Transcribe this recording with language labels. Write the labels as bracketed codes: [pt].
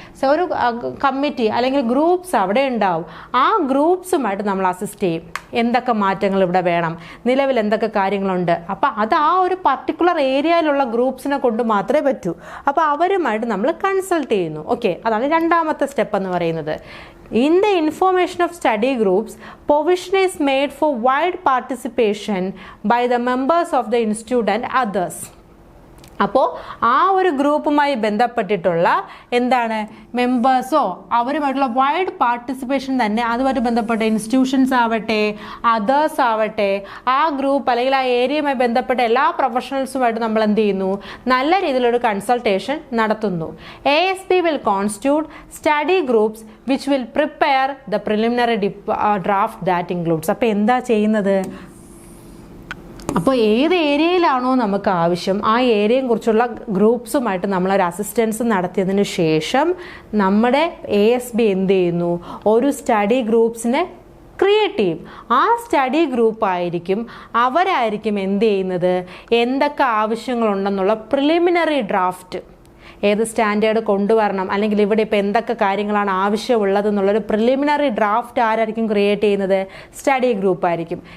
[ml] So ഒരു committee അല്ലെങ്കിൽ groups അവിടെ ഉണ്ടാവും. ആ ഗ്രൂപ്പ്സുമായിട്ട് നമ്മൾ അസിസ്റ്റ് ചെയ്യും. എന്തൊക്കെ മാറ്റങ്ങൾ ഇവിടെ വേണം, നിലവിൽ എന്തൊക്കെ കാര്യങ്ങളുണ്ട്. അപ്പോൾ അത് ആ ഒരു പർട്ടിക്കുലർ ഏരിയയിലുള്ള ഗ്രൂപ്പ്സിനെ കൊണ്ട് മാത്രമേ പറ്റൂ. അപ്പോൾ അവരുമായിട്ട് നമ്മൾ കൺസൾട്ട് ചെയ്യുന്നു. ഓക്കെ, അതാണ് രണ്ടാമത്തെ സ്റ്റെപ്പ് എന്ന് പറയുന്നത്. [en] In the information of study groups, provision is made for wide participation by the members of the institute and others. [ml] അപ്പോൾ ആ ഒരു ഗ്രൂപ്പുമായി ബന്ധപ്പെട്ടിട്ടുള്ള എന്താണ് മെമ്പേഴ്സോ അവരുമായിട്ടുള്ള വൈഡ് പാർട്ടിസിപ്പേഷൻ തന്നെ അതുമായിട്ട് ബന്ധപ്പെട്ട ഇൻസ്റ്റിറ്റ്യൂഷൻസ് ആവട്ടെ അതേഴ്സ് ആവട്ടെ ആ ഗ്രൂപ്പ് അല്ലെങ്കിൽ ആ ഏരിയയുമായി ബന്ധപ്പെട്ട എല്ലാ പ്രൊഫഷണൽസുമായിട്ട് നമ്മൾ എന്ത് ചെയ്യുന്നു, നല്ല രീതിയിലൊരു കൺസൾട്ടേഷൻ നടത്തുന്നു. [en] ASB will constitute study groups which will prepare the preliminary draft that includes. [ml] അപ്പോൾ എന്താ ചെയ്യുന്നത്, അപ്പോൾ ഏത് ഏരിയയിലാണോ നമുക്ക് ആവശ്യം ആ ഏരിയയെ കുറിച്ചുള്ള ഗ്രൂപ്പ്സുമായിട്ട് നമ്മളൊരു അസിസ്റ്റൻസ് നടത്തിയതിന് ശേഷം നമ്മുടെ ASB എന്ത് ചെയ്യുന്നു, ഒരു സ്റ്റഡി ഗ്രൂപ്പ്സിനെ ക്രിയേറ്റ് ചെയ്യും. ആ സ്റ്റഡി ഗ്രൂപ്പായിരിക്കും അവരായിരിക്കും എന്ത് ചെയ്യുന്നത്, എന്തൊക്കെ ആവശ്യങ്ങളുണ്ടെന്നുള്ള പ്രിലിമിനറി ഡ്രാഫ്റ്റ് ഏത് സ്റ്റാൻഡേർഡ് കൊണ്ടുവരണം അല്ലെങ്കിൽ ഇവിടെ ഇപ്പോൾ എന്തൊക്കെ കാര്യങ്ങളാണ് ആവശ്യമുള്ളതെന്നുള്ളൊരു പ്രിലിമിനറി ഡ്രാഫ്റ്റ് ആരായിരിക്കും ക്രിയേറ്റ് ചെയ്യുന്നത്, സ്റ്റഡി ഗ്രൂപ്പായിരിക്കും.